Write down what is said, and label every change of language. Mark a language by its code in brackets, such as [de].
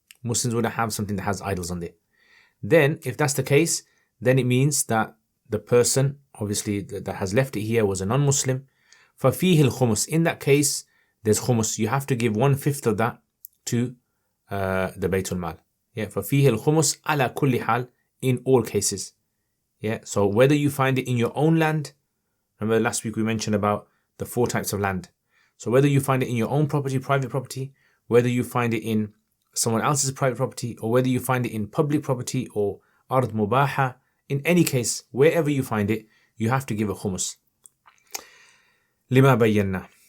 [en] Muslims wouldn't have something that has idols on there. Then, if that's the case, then it means that the person, obviously, that has left it here was a non-Muslim. [ar] فَفِيهِ الْخُمُسِ. [en] In that case, there's khumus. You have to give 1/5 of that to the Baytul Mal. [ar] Yeah, فَفِيهِ الْخُمُسِ عَلَى كُلِّ حَالٍ. [en] In all cases. Yeah, so whether you find it in your own land, remember last week we mentioned about the 4 types of land. So whether you find it in your own property, private property, whether you find it in someone else's private property, or whether you find it in public property or ard mubaha, in any case, wherever you find it, you have to give a khumus. [ar] Lima bayyana.